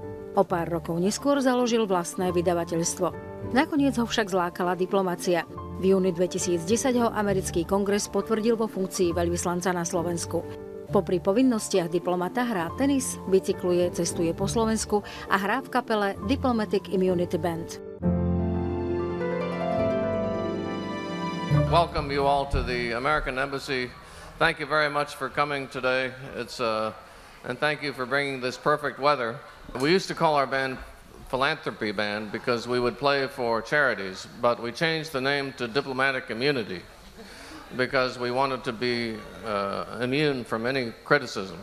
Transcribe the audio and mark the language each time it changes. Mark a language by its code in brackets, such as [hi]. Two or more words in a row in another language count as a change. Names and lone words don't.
[sk] O pár rokov neskôr založil vlastné vydavateľstvo. Nakoniec ho však zlákala diplomacia. V júni 2010 ho americký kongres potvrdil vo funkcii veľvyslanca na Slovensku. Popri povinnostiach diplomata hrá tenis, bicykluje, cestuje po Slovensku a hrá v kapele Diplomatic Immunity Band. [en] Welcome you all to the American Embassy. Thank you very much for coming today. And thank you for bringing this perfect weather. We used to call our band Philanthropy Band because we would play for charities, but we changed the name to Diplomatic Immunity because we wanted to be immune from any criticism.